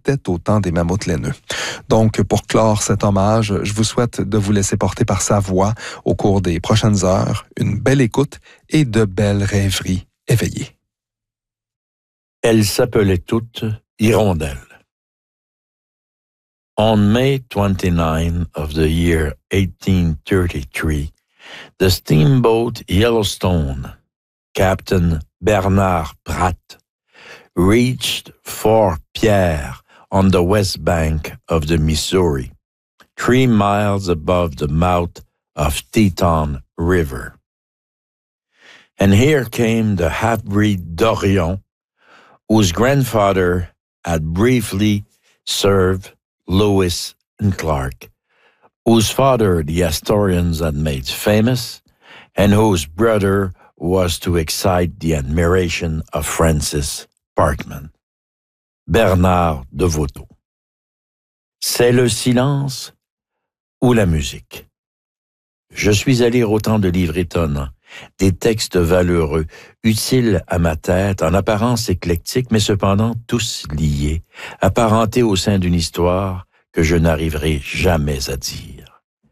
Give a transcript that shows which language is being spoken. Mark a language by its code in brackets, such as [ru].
[fr] existait au temps des mammouths laineux. Donc, pour clore cet hommage, je vous souhaite de vous laisser porter par sa voix au cours des prochaines heures, une belle écoute et de belles rêveries éveillées. Elles s'appelaient toutes Hirondelles. [en] On May 29 of the year 1833, the steamboat Yellowstone, Captain Bernard Pratt, reached Fort Pierre on the west bank of the Missouri, 3 miles above the mouth of Teton River. And here came the half-breed Dorion, whose grandfather had briefly served Lewis and Clark, whose father the historians had made famous, and whose brother was to excite the admiration of Francis Parkman, Bernard de Vautot. [fr] C'est le silence ou la musique? Je suis à lire autant de livres étonnants, des textes valeureux, utiles à ma tête, en apparence éclectiques, mais cependant tous liés, apparentés au sein d'une histoire que je n'arriverai jamais à dire.